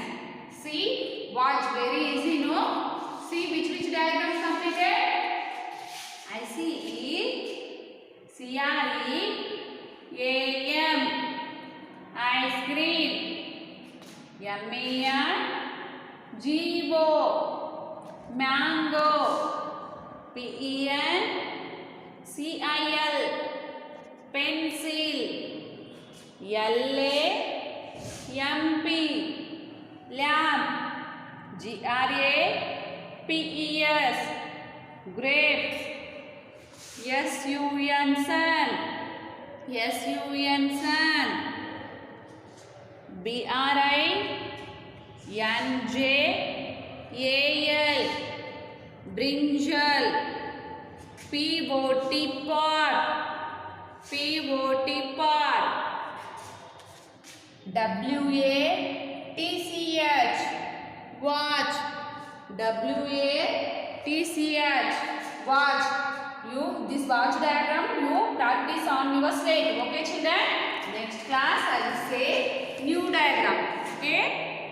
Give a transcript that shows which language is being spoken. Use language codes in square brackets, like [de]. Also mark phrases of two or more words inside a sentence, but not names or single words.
[en] See, watch, very easy, no? See which diagram completed? I see C-R-E-A-M, ice cream. M-A-N-G-O, mango. P-E-N-C-I-L, pencil. L-A-M-P, lamp. G-R-A-P-E-S, grapes. S-U-N, sun. S-U-N, sun. B-R-I-N-J-A-L, brinjal. P-O-T pot. P-O-T pot. W-A-T-C-H. Watch. W-A-T-C-H. Watch. This watch diagram you practice on your slate. Okay children? Next class I will say new diagram. Okay.